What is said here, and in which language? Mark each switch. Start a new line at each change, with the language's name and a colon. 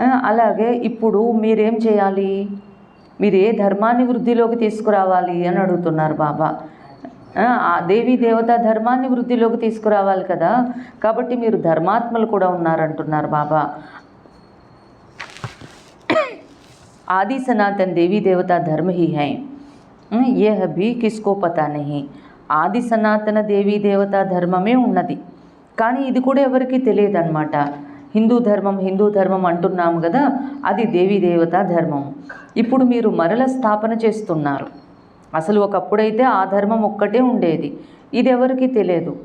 Telugu: అలాగే ఇప్పుడు మీరేం చేయాలి, మీరు ఏ ధర్మాన్ని వృద్ధిలోకి తీసుకురావాలి అని అడుగుతున్నారు బాబా. దేవీ దేవతా ధర్మాన్ని వృద్ధిలోకి తీసుకురావాలి కదా, కాబట్టి మీరు ధర్మాత్మలు కూడా ఉన్నారంటున్నారు బాబా.
Hindi: आदि सनातन देवी देवता धर्म ही है, यह भी किसको पता नहीं.
Telugu: ఆది సనాతన దేవీ దేవతా ధర్మమే ఉన్నది, కానీ ఇది కూడా ఎవరికి తెలియదు అన్నమాట. హిందూ ధర్మం అంటున్నాము కదా, అది దేవీ దేవతా ధర్మం. ఇప్పుడు మీరు మరల స్థాపన చేస్తున్నారు. అసలు ఒకప్పుడైతే ఆ ధర్మం ఒక్కటే ఉండేది, ఇది ఎవరికి తెలియదు.